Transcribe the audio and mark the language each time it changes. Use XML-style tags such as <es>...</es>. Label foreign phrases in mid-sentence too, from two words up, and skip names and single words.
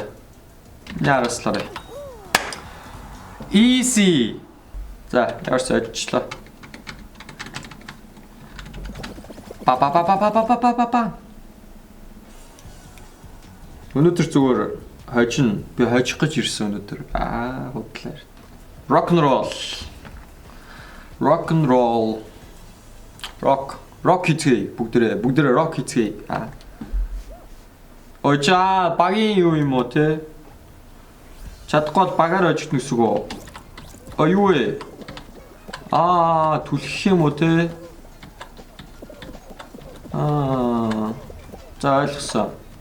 <mn>Яараслаарай. Easy. За, яарч ажиллаа. Па. Өнөөдөр зүгээр хожин. Би хожих гэж ирсэн өнөөдөр. Худлаа.</mn> <en>Rock and roll.</en> <mn>Rock хийцгээе. Бүгдээрээ rock хийцгээе. Очаа, багийн юу юм уу те? Чадахгүй бол багаар очиж нүсэг үү? Юу вэ? Түлхэх юм уу те? За ойлгосон.</mn>